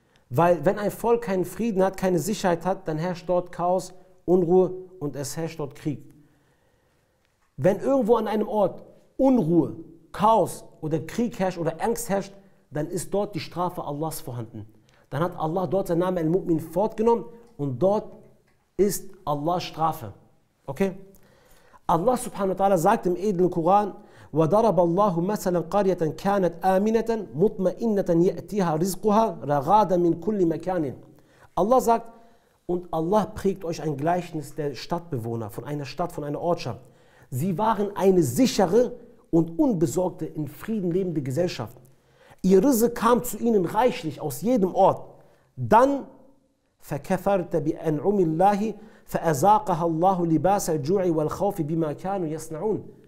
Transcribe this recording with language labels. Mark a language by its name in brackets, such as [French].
[German] Weil wenn ein Volk keinen Frieden hat, keine Sicherheit hat, dann herrscht dort Chaos, Unruhe und es herrscht dort Krieg. Wenn irgendwo an einem Ort Unruhe, Chaos oder Krieg herrscht oder Angst herrscht, dann ist dort die Strafe Allahs vorhanden. Dann hat Allah dort seinen Namen Al-Mu'min fortgenommen und dort ist Allahs Strafe. Okay? [Arabic] Allah subhanahu wa ta'ala [German] sagt im edlen Koran, [Arabic] وَضَرَبَ اللَّهُ مَثَلًا قَرْيَةً كَانَتْ آمِنَةً مُطْمَئِنَّةً يَأْتِيهَا رِزْقُهَا رَغَادًا مِنْ كُلِّ مَكَانٍ. [German] Allah sagt, und Allah prägt euch ein Gleichnis der Stadtbewohner, von einer Stadt, von einer Ortschaft. Sie waren eine sichere und unbesorgte, in Frieden lebende Gesellschaft. Ihr Rizq kam zu ihnen reichlich aus jedem Ort. Dann [Arabic] فَكَفَرْتَ بِأَنْعُمِ اللَّهِ فَأَذَاقَهَا اللَّهُ لِبَاسَ الْجُوعِ وَالْخَوْفِ بِمَا كَانُوا يَصْنَعُونَ.